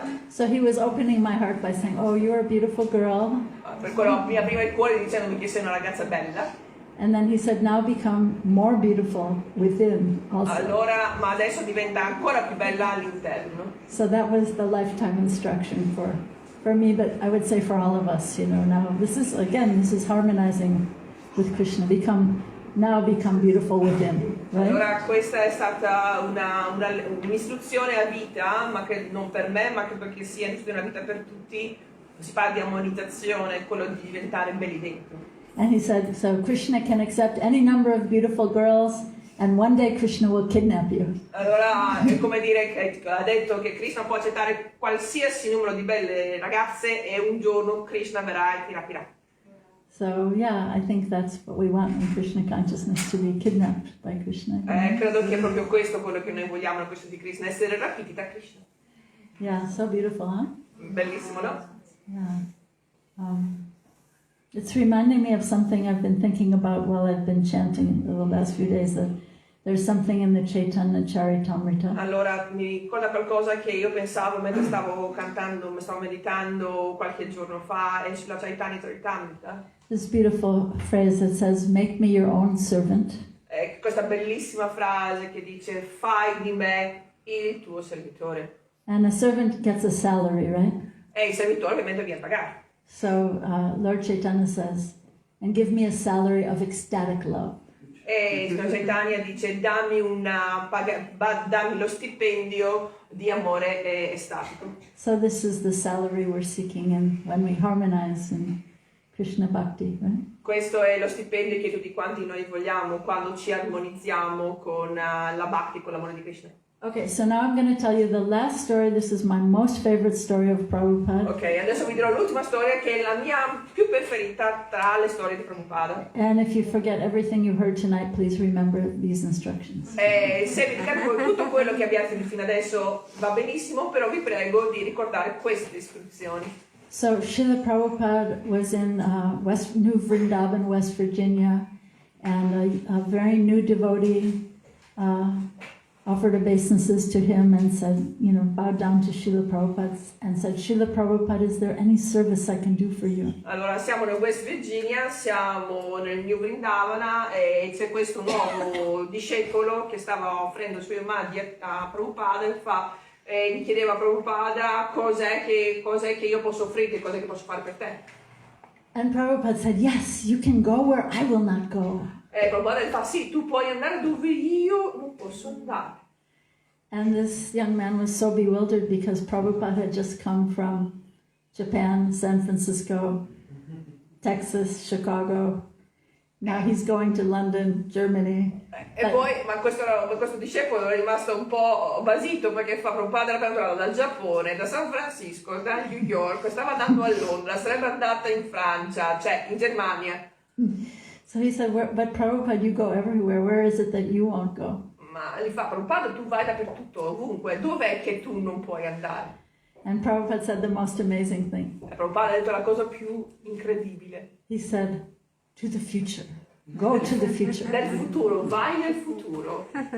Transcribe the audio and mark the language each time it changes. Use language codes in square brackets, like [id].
[en] So he was opening my heart by saying, "Oh, you're a beautiful girl." [it] Per quello mi apriva il cuore dicendomi che sei una ragazza bella. [en] And then he said, "Now become more beautiful within also." [it] Allora, ma adesso diventa ancora più bella all'interno. [en] So that was the lifetime instruction for me, but I would say for all of us, you know, now this is harmonizing with Krishna. Become beautiful within. Right? [it] Allora questa è stata un'istruzione a vita, ma che non per me, ma che perché sia una vita per tutti, si parla di armonizzazione, quello di diventare belli dentro. [en] And he said, so Krishna can accept any number of beautiful girls, and one day Krishna will kidnap you. [it] Allora è come dire che ha detto che Krishna può accettare qualsiasi numero di belle ragazze e un giorno Krishna verrà e ti rapirà. [en] So yeah, I think that's what we want in Krishna consciousness, to be kidnapped by Krishna. [it] Credo che è proprio questo quello che noi vogliamo nel questo di Krishna, essere rapiti da Krishna. [en] Yeah, so beautiful, huh? [it] Bellissimo, no? [en] Yeah. It's reminding me of something I've been thinking about while I've been chanting the last few days, that there's something in the Chaitanya Charitamrita. [it] Allora mi ricorda qualcosa che io pensavo mentre stavo cantando, mi stavo meditando qualche giorno fa, e sulla Chaitanya Charitamrita. [en] This beautiful phrase that says, make me your own servant. [it] Questa bellissima frase che dice, fai di me il tuo servitore. [en] And a servant gets a salary, right? [it] E il servitore ovviamente viene pagato. [en] So Lord Chaitanya says, and give me a salary of ecstatic love. [it] E il Chaitanya dice, dammi lo stipendio di amore estatico. [en] So this is the salary we're seeking when we harmonize in Krishna Bhakti, right? [it] Questo è lo stipendio che tutti quanti noi vogliamo quando ci armonizziamo con la Bhakti, con l'amore di Krishna. [en] Okay, so now I'm going to tell you the last story. This is my most favorite story of Prabhupada. [it] Ok, adesso vi dirò l'ultima storia che è la mia più preferita tra le storie di Prabhupada. [en] And if you forget everything you heard tonight, please remember these instructions. [it] Se vi dimenticate tutto quello che abbiate fino adesso va benissimo, però vi prego di ricordare queste istruzioni. [en] So Srila Prabhupada was in New Vrindavan, West Virginia, and a very new devotee offered obeisances to him and said, bowed down to Srila Prabhupada and said, Srila Prabhupada, is there any service I can do for you? [it] Allora, siamo nel West Virginia, siamo nel New Vrindavana e c'è questo nuovo discepolo che stava offrendo i suoi omaggi a Prabhupada e gli chiedeva a Prabhupada cos'è che io posso offrirti, cos'è che posso fare per te. [en] And Prabhupada said, yes, you can go where I will not go. [it] E Prabhupada gli fa, sì, tu puoi andare dove io non posso andare. [en] And this young man was so bewildered because Prabhupada had just come from Japan, San Francisco, Texas, Chicago. Now he's going to London, Germany. [it] E poi, ma questo discepolo è rimasto un po' basito perché Prabhupada era tornato dal Giappone, da San Francisco, da New York, stava andando a Londra, sarebbe andata in Francia, cioè in Germania. [en] So he said, but Prabhupada, you go everywhere. Where is it that you won't go? [it] Ma gli fa, Prabhupada, tu vai dappertutto, ovunque, dov'è che tu non puoi andare? [en] And Prabhupada said the most amazing thing. [it] E Prabhupada ha detto la cosa più incredibile. [en] He said, to the future. Go to the future. [it] Nel futuro, vai nel futuro.